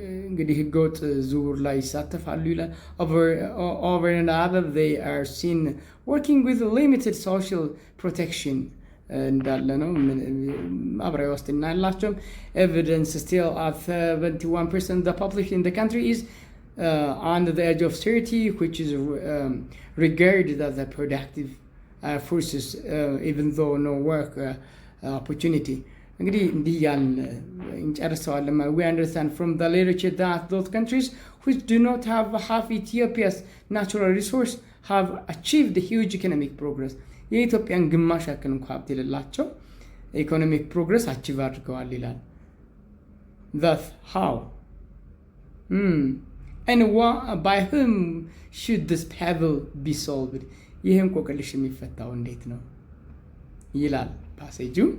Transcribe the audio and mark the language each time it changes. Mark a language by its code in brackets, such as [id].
[am] እንግዲህ ህገወጥ ዝውውር ላይ ይሳተፋሉ ይላል. [en] Over and above, they are seen working with limited social protection [am] እንዳለ ነው. ማህበራዊ ዋስትና ያላቸውም. [en] Evidence still at 71% of the population in the country is under the age of 30, which is regarded as a productive forces, even though no work opportunity. [am] እንግዲህ እንዲህ ያልን እንጨርሰዋለን. [en] We understand from the literature that those countries which do not have half Ethiopia's natural resource have achieved huge economic progress. [am] የኢትዮጵያን ግማሽ ያክል እንኳ ሀብት የሌላቸው [en] ኢኮኖሚክ ፕሮግረስ አቺቭ [am] አድርገዋል ይላል. [en] Thus, how? And by whom should this puzzle be solved? [am] ይህ እንቆቅልሽ የሚፈታው እንዴት ነው ይላል ፓሴጁ.